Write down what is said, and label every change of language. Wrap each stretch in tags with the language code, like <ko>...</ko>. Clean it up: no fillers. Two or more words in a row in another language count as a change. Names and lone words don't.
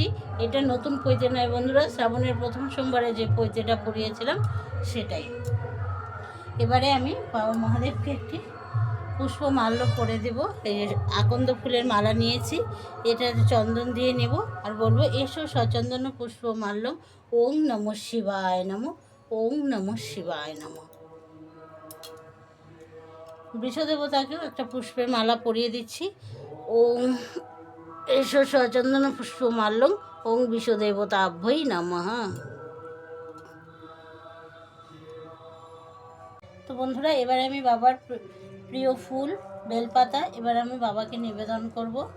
<bn>এটা নতুন পৈতে নয় বন্ধুরা, শ্রাবণের প্রথম সোমবারে যে পৈতেটা পরিয়েছিলাম সেটাই। এবারে আমি বাবা মহাদেবকে একটি পুষ্প মাল্য পরে দেব। এই আকন্দ ফুলের মালা নিয়েছি, এটা চন্দন দিয়ে নেব আর বলবো, এসো</bn> <sa>সচন্দন পুষ্প মাল্য, ওং নমঃ শিবায় নমঃ, ওং নমঃ শিবায় নমঃ।</sa> <bn>বৃষ দেবতাকেও একটা পুষ্পের মালা পরিয়ে দিচ্ছি।</bn> <sa>ওং এসো সচন্দন পুষ্প মাল্যং, ওং বিষ দেবতাভ্যই নমঃ।</sa> <bn>তো বন্ধুরা, এবার আমি বাবার প্রিয় ফুল বেলপাতা এবার আমি বাবাকে নিবেদন করব।</bn>